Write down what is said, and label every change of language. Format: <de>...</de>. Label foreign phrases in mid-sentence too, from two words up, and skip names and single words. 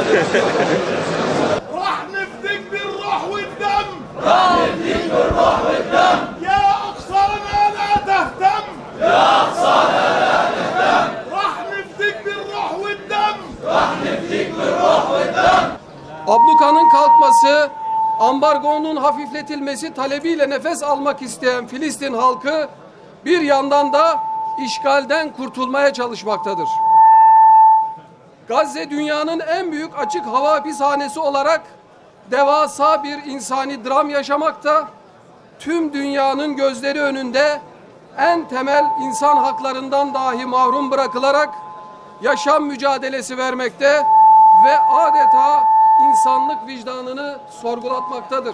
<ar>راح نفديك بالروح والدم راح نفديك بالروح والدم يا أقصانا لا تهتم يا أقصانا لا تهتم راح نفديك بالروح والدم راح نفديك بالروح والدم.</ar> <tr>Ablukanın kalkması, ambargonun hafifletilmesi talebiyle nefes almak isteyen Filistin halkı bir yandan da işgalden kurtulmaya çalışmaktadır. Gazze dünyanın en büyük açık hava hapishanesi olarak devasa bir insani dram yaşamakta, tüm dünyanın gözleri önünde en temel insan haklarından dahi mahrum bırakılarak yaşam mücadelesi vermekte ve adeta insanlık vicdanını sorgulatmaktadır.</tr>